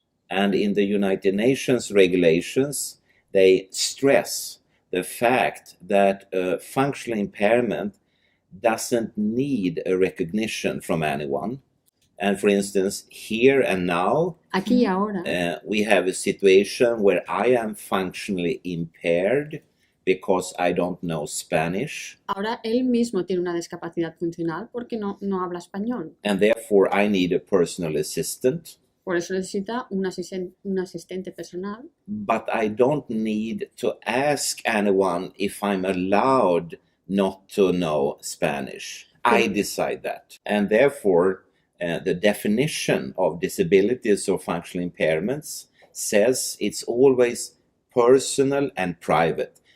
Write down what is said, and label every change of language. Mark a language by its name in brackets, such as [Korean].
[English] And in the United Nations regulations, they stress the fact that functional impairment doesn't need a recognition from anyone. And for instance, here and now, [Spanish] Aquí y ahora, [English] we have a situation where I am functionally impaired because I don't know Spanish, [Spanish] ahora él mismo tiene una discapacidad funcional porque no habla español. [English] and therefore I need a personal assistant, [Spanish] Por eso necesita un asistente personal, [English] but I don't need to ask anyone if I'm allowed not to know Spanish. I decide that. And therefore, the definition of disabilities or functional impairments says it's always personal and private.